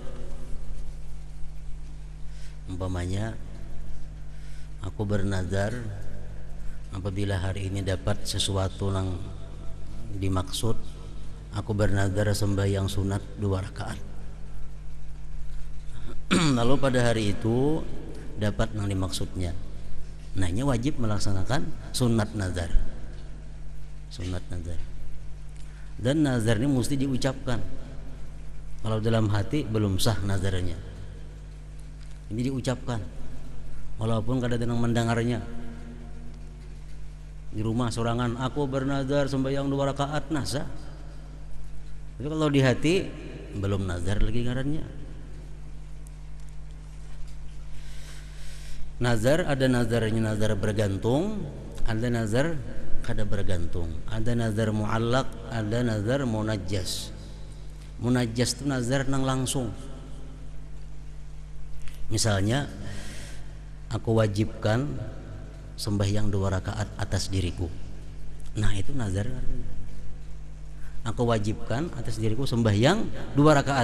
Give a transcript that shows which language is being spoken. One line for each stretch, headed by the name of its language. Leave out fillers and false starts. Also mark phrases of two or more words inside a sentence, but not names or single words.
Indonesian: Umpamanya aku bernazar apabila hari ini dapat sesuatu yang dimaksud, aku bernazar sembahyang sunat 2 rakaat. Lalu pada hari itu dapat yang dimaksudnya. Nah ini wajib melaksanakan sunat nazar. Sunat nazar. Dan nazar ini mesti diucapkan. Kalau dalam hati belum sah nazarnya. Ini diucapkan. Walaupun kadang-kadang mendengarnya. Di rumah sorangan, aku bernazar sembahyang 2 rakaat, nasa.
Banjar: Tapi kalau di hati belum nazar lagi ngarannya.
Indonesian: Nazar ada nazarnya nazar bergantung, ada nazar kada bergantung, ada nazar muallaq, ada nazar munajjas. Munajjas itu nazar nang langsung. Misalnya aku wajibkan sembahyang 2 rakaat atas diriku. Nah itu nazar. Aku wajibkan atas diriku sembahyang 2 rakaat.